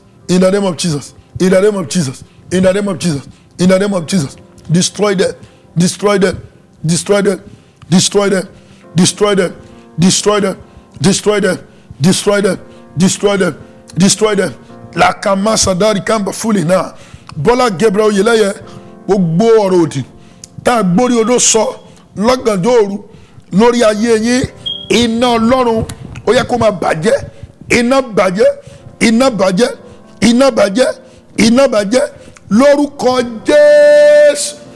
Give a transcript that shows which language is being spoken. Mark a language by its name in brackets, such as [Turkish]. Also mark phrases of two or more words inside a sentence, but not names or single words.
[English] In the name of Jesus. In the name of Jesus. In the name of Jesus. In the name of Jesus. Destroy them. Destroy them. Destroy them. Destroy them. Destroy them. Destroy them. Destroy them. Destroy them. Destroy them. Destroy them. La kamasa dari kamba fully now. [Yoruba] Bola Gabriel Yeleye gbogbo ọ̀rọ̀ òdì tá a gbórí odó sọ lọ́gànjọ́ òru lórí ayé yín, iná Ọlọ́run ó yẹ kó máa bàjẹ́, iná bàjẹ́, iná bàjẹ́, iná bàjẹ́, iná bàjẹ́ lórúkọ Jésù.